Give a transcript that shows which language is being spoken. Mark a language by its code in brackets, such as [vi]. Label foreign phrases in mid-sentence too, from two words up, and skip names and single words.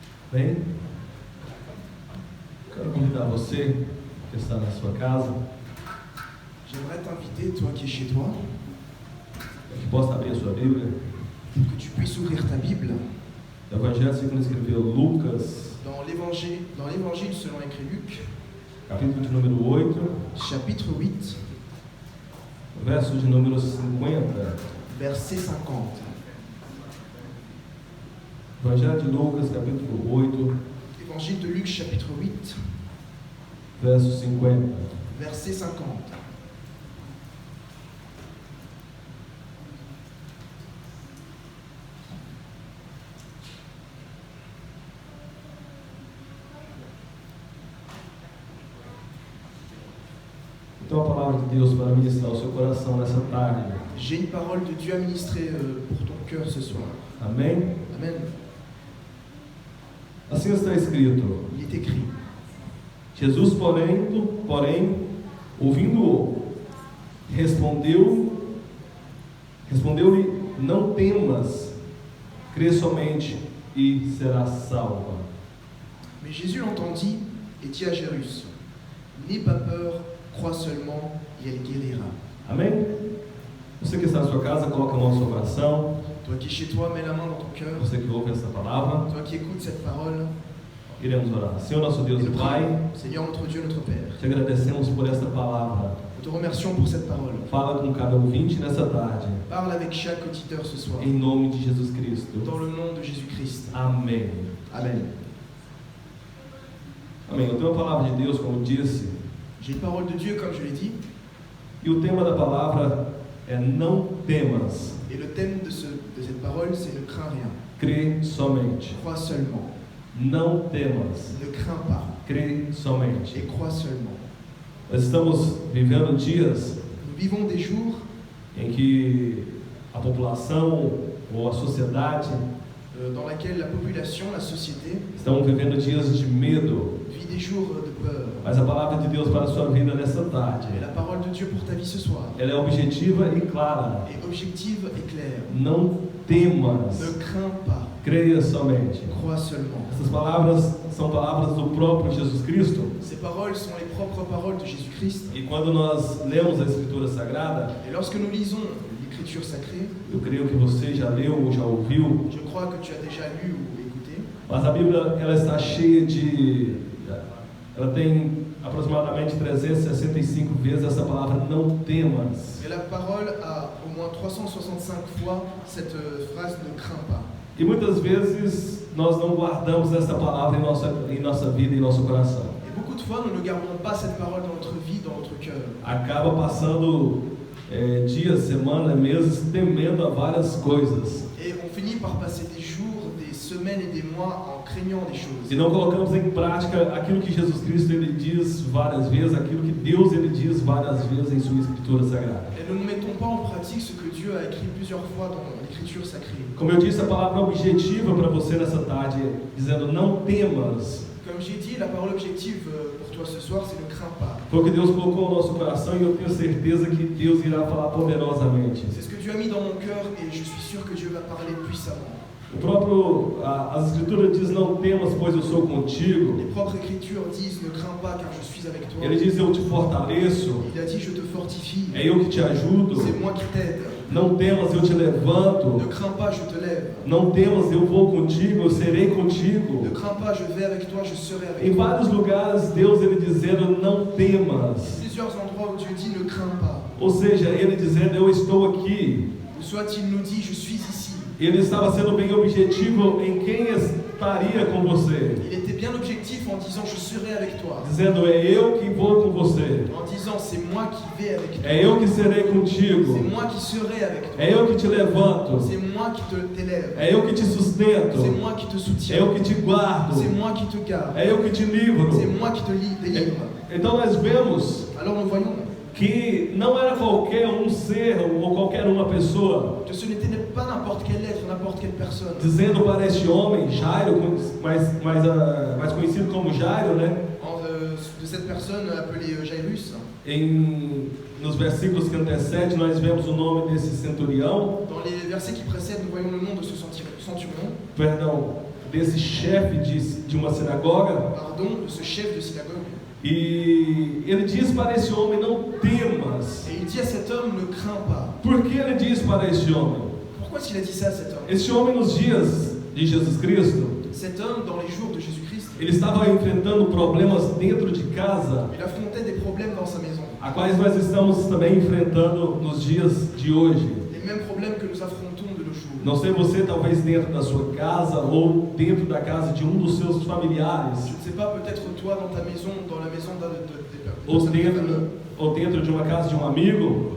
[pt] Bem, quero convidar você que está na sua casa, [fr] J'aimerais t'inviter, toi qui es chez toi, [pt] que possa abrir a sua Bíblia. [fr] pour que tu puisses ouvrir ta Bible [pt] O Evangelho segundo escreveu Lucas, [fr] dans l'Évangile selon écrit Luc, [pt] capítulo de número 8, [fr] chapitre 8, [pt] verso de número 50. [fr] verset 50. [pt] Evangelho de Lucas, capítulo 8, [fr] Évangile de Luc, chapitre 8, [pt] verso 50. [fr] verset 50. [pt] Então a palavra de Deus para ministrar o seu coração nessa tarde. [fr] J'ai une parole de Dieu à ministrer pour ton cœur ce soir. [pt] Amém? [fr] Amen. [pt] Assim está escrito: [fr] Il est écrit: [pt] Jesus, porém, ouvindo-o, respondeu-lhe: não temas, crê somente e serás salva. [fr] Mais Jésus l'entendit et dit à Jairus: n'aie pas peur, crois seulement et elle guérira. [pt] Amém? Você que está na sua casa, coloca a mão no seu coração. [fr] Toi qui es chez toi, mets la main dans ton cœur. [pt] Você que ouve essa palavra, [fr] Toi qui écoutes cette parole, [pt] iremos orar. Senhor nosso Deus [fr] et [pt] e [fr] nous [pt] Pai, [fr] prions. Seigneur notre Dieu, notre Père, [pt] te agradecemos por esta palavra. [fr] nous te remercions pour cette parole. [pt] Fala com cada ouvinte nessa tarde, [fr] Parle avec chaque auditeur ce soir, [pt] em nome de Jesus Cristo. [fr] dans le nom de Jésus-Christ. [pt] Amém. [fr] Amen. [pt] Amém. Eu tenho a palavra de Deus, como eu disse, [fr] J'ai une parole de Dieu, comme je l'ai dit, [pt] e o tema da palavra é não temas, [fr] et le thème de cette parole, c'est ne crains rien, [pt] crê somente. [fr] crois seulement. [pt] Não temas, [fr] Ne crains pas, [pt] crê somente. [fr] et crois seulement. [pt] Nós estamos vivendo dias [fr] Nous vivons des jours [pt] em que a população ou a sociedade [fr] dans lesquels la population, la société, [pt] estão vivendo dias de medo, [fr] vit des jours de peur. [pt] mas a palavra de Deus para a sua vida nessa tarde, [fr] Et la parole de Dieu pour ta vie ce soir [pt] ela é objetiva e clara. [fr] est objective et claire. [pt] Não temas, [fr] Ne crains pas, [pt] creia somente. [fr] crois seulement. [pt] Essas palavras são palavras do próprio Jesus Cristo. [fr] Ces paroles sont les propres paroles de Jésus-Christ. [pt] E quando nós lemos a Escritura Sagrada, [fr] Et lorsque nous lisons l'Écriture sacrée, [pt] eu creio que você já leu ou já ouviu, [fr] je crois que tu as déjà lu ou écouté, [pt] mas a Bíblia ela está cheia ela tem aproximadamente 365 vezes essa palavra não temas. [fr] mais la parole a au moins 365 fois cette phrase ne crains pas. [pt] E muitas vezes nós não guardamos essa palavra em nossa vida, em nosso coração. [fr] Et beaucoup de fois, nous ne gardons pas cette parole dans notre vie, dans notre cœur. [pt] Acaba passando dias, semanas, meses temendo a várias coisas. [fr] Et on finit par passer des jours, des semaines et des mois en craignant des choses. [pt] E não colocamos em prática aquilo que Jesus Cristo ele diz várias vezes, aquilo que Deus ele diz várias vezes em sua Escritura Sagrada. [fr] Et nous ne mettons pas en pratique ce que Dieu a écrit plusieurs fois dans l'Écriture sacrée. [pt] Como eu disse, a palavra objetiva para você nessa tarde, dizendo não temas, [fr] Comme j'ai dit, la parole objective pour toi ce soir, c'est ne crains pas. [pt] foi o que Deus colocou no nosso coração e eu tenho certeza que Deus irá falar poderosamente. [fr] C'est ce que Dieu a mis dans mon cœur et je suis sûr que Dieu va parler puissamment. [pt] As Escrituras diz não temas, pois eu sou contigo. [fr] Les propres Écritures disent ne crains pas car je suis avec toi. [pt] Ele diz eu te fortaleço, [fr] Il a dit je te fortifie. [pt] é eu que te ajudo. [fr] C'est moi qui t'aide. [pt] Não temas, eu te levanto. [fr] Ne crains pas, je te lève. [pt] Não temas, eu vou contigo, eu serei contigo. [fr] Ne crains pas, je vais avec toi, je serai avec [pt] Em [fr] toi. [pt] vários lugares, Deus ele dizendo não temas. [fr] Plusieurs endroits où Dieu dit ne crains pas. [pt] Ou seja, ele dizendo eu estou aqui. [fr] Ou soit il nous dit je suis ici. [pt] Ele estava sendo bem objetivo em quem estaria com você. [fr] Il était bien objectif en disant je serai avec toi. [pt] Dizendo é eu que vou com você. [fr] En disant c'est moi qui vais avec toi. [pt] É eu que serei contigo. [fr] C'est moi qui serai avec toi. [pt] É eu que te levanto. [fr] C'est moi qui t'élève. [pt] É eu que te sustento. [fr] C'est moi qui te [pt] É [fr] soutiens. [pt] eu que te guardo. [fr] C'est moi qui te garde. [pt] É eu que te livro. [fr] C'est moi qui te délivre. [pt] Então nós vemos [fr] Alors nous voyons [pt] que não era qualquer um ser ou qualquer uma pessoa [fr] que ce n'était pas n'importe quel être, n'importe quelle personne. [pt] dizendo para este homem, Jairo, mais conhecido como Jairo, né? [fr] De cette personne appelée Jairus. [pt] Nos versículos que antecedem, nós vemos o nome desse centurião. [fr] Dans les versets qui précèdent, nous voyons le nom de ce centurion. [pt] Perdão, desse chefe de uma sinagoga, [fr] pardon, de ce chef de synagogue. [pt] e ele diz para esse homem: não temas. [fr] Et il dit à cet homme, ne crains pas. [pt] Por que ele diz para este homem? [fr] Pourquoi est-ce qu'il a dit ça à cet homme? [pt] Este homem, nos dias de Jesus Cristo, [fr] Cet homme, dans les jours de Jésus-Christ, [pt] ele estava enfrentando problemas dentro de casa, [fr] il affrontait des problèmes dans sa maison. [pt] a quais nós estamos também enfrentando nos dias de hoje. [fr] Les mêmes problèmes que nous affrontons de nos jours. [pt] Não sei você, talvez dentro da sua casa ou dentro da casa de um dos seus familiares, [fr] Je ne sais pas, peut-être toi dans ta maison, dans la maison [pt] ou [fr] de ta famille, [pt] dentro de uma casa de um amigo,